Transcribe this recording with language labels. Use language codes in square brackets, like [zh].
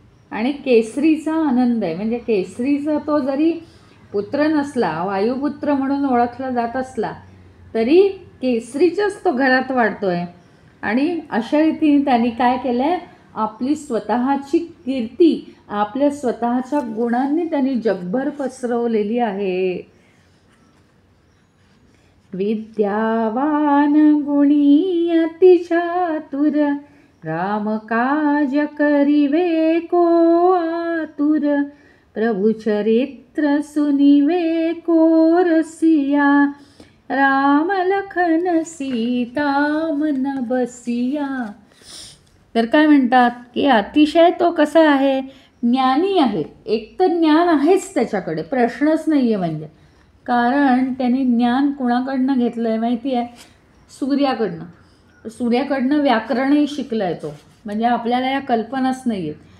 [mr] आणि केसरीचा आनंद आहे, म्हणजे केसरीचा तो जरी पुत्र नसला, वायुपुत्र म्हणून ओळखला जात असला, तरी केसरीच्याच तो घरात वाढतोय. आणि अशा रीतीने त्यांनी काय केलं आहे, आपली स्वतःची कीर्ती आपल्या स्वतःच्या गुणांनी त्यांनी जगभर पसरवलेली आहे. [hi] विद्यावान गुणी अति चातुर, राम काज करिवे को आतुर, प्रभु चरित्र सुनिवे को रसिया, राम लखन सीता मन बसिया. [mr] तर काय म्हणतात की अतिशय तो कसा आहे, ज्ञानी आहे. एक तर ज्ञान आहेच त्याच्याकडे, प्रश्नच नाही आहे. म्हणजे कारण त्याने ज्ञान कुणाकडनं घेतलं आहे माहिती आहे, सूर्याकडनं. सूर्याकडनं व्याकरणही शिकलं आहे तो. म्हणजे आपल्याला या कल्पनाच नाही आहेत.